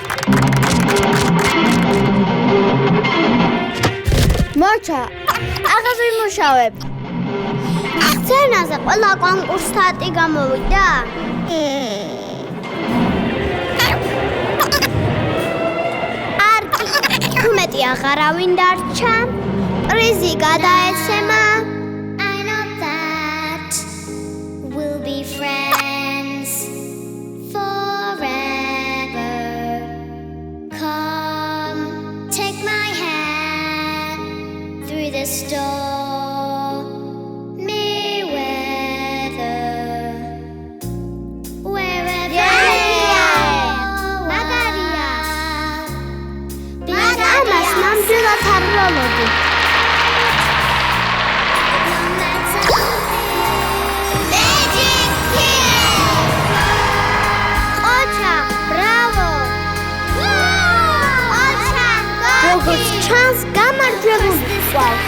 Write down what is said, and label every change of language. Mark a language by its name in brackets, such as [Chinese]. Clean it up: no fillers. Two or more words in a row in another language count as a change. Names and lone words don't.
[Georgian] მორჩა, აღარ ვიმუშავებ. სცენაზე ყველა კონკურსანტი გამოვიდა. თუ მეტი აღარავინ დარჩა, პრიზი გადაეცემა. [English] I know that we'll be friends forever. Come, take my hand through the stormy weather. Wherever you go. [Georgian] ჩანს გამარჯვებული ყავს.